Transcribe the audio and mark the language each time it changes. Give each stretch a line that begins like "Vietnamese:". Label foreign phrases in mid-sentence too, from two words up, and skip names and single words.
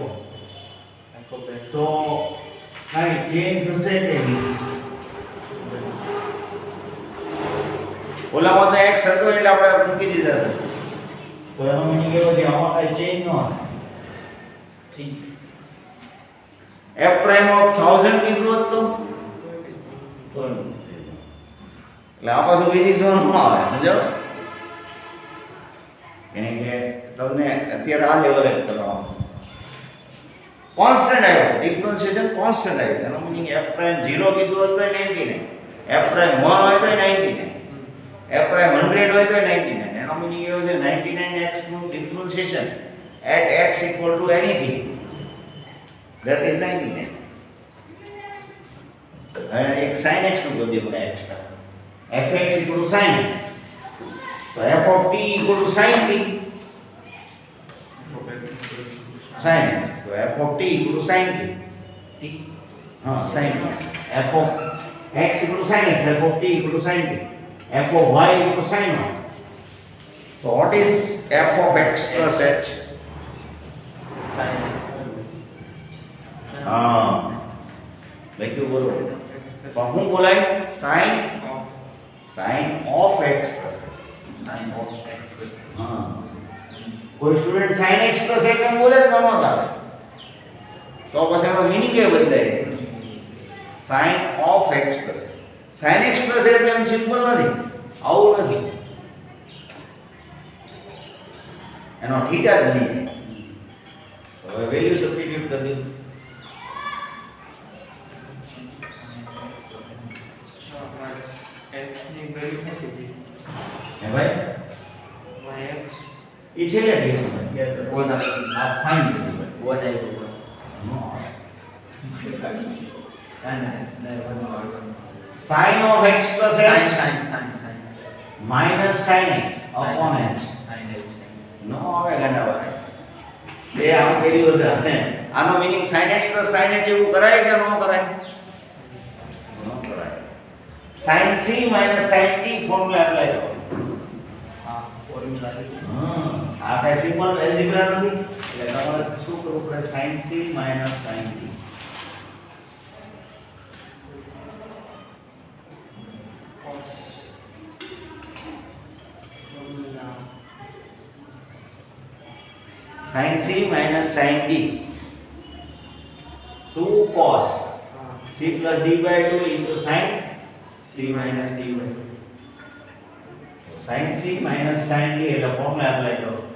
Gujarati: તો કાઈ ચેન્જ થશે કે નહીં? ઓલામાં તો x હતો એટલે આપણે મૂકી દીધા હતા. તો એનો મીનિંગ એવો છે આમાં કાઈ ચેન્જ ન આવે. ઠીક.
English: f prime of
Gujarati: 1000 કીધું હોત તો એટલે આ પાછું ફિઝિક્સ માં ન આવે સમજો. કેમ કે તમને અત્યારે આ લેવલે કરવાનું કોન્સ્ટન્ટ આવ્યો
English: differentiation constant
Gujarati: આવ્યો એનો મીનિંગ
English: f prime 0
Gujarati: કીધું હોત તો 99
English: f prime 1
Gujarati: હોય તો 99
English: f prime 100
Gujarati: હોય તો 99 એનો મીનિંગ એવો છે 99x નું ડિફરન્શિએશન
English: at x equal to anything that is 99. एक sin x
Gujarati: નું ગોતી પડે
English: એક્સ્ટ્રા fx equal to sin x. So f of t equal to sin t sin x. So f of t equal to sin t हाँ sin t. f of x equal to sin x, f of t equal to sin t, f of y equal to sin y. So what is f of x plus h? sin x.
Gujarati: हाँ લખ્યું બોલો પણ હું બોલાય
English: sin of x plus h. sin of x plus
Gujarati: हाँ કોઈ સ્ટુડન્ટ
English: sin x plus h
Gujarati: એમ બોલે તો ન ચાલે. તો પછી એનો મીનિંગ એ બદલાય
English: sin of x plus h. sin x plus h
Gujarati: એમ સિમ્પલ નથી આવું નથી એનો થીટા જ નહીં. હવે
English: value substitute
Gujarati: કરી દીધું. x ની વેલ્યુ શું કીધી? હે ભાઈ x એ છેલ્લે કેસમાં one આ ફાઇન કરી ભાઈ one આવ્યું નો અને
English: sin of x plus h sin minus sin x upon h sin x
Gujarati: નો આવે ગાંડા ભાઈ એ આમ કર્યું છે અને આનો મીનિંગ
English: sin x plus sin h
Gujarati: એવું કરાય કે ન કરાય? ન કરાય.
English: sin c minus sin t formula apply
Gujarati: કરો. હા ફોર્મ્યુલા આ કઈ
English: simple algebra
Gujarati: નથી એટલે તમારે શું કરવું પડે?
English: sin c minus sin t. sin c minus sin d 2 cos c plus d by 2 into sin c minus d by 2. sin c minus sin d
Gujarati: એટલે
English: formula apply
Gujarati: કરો.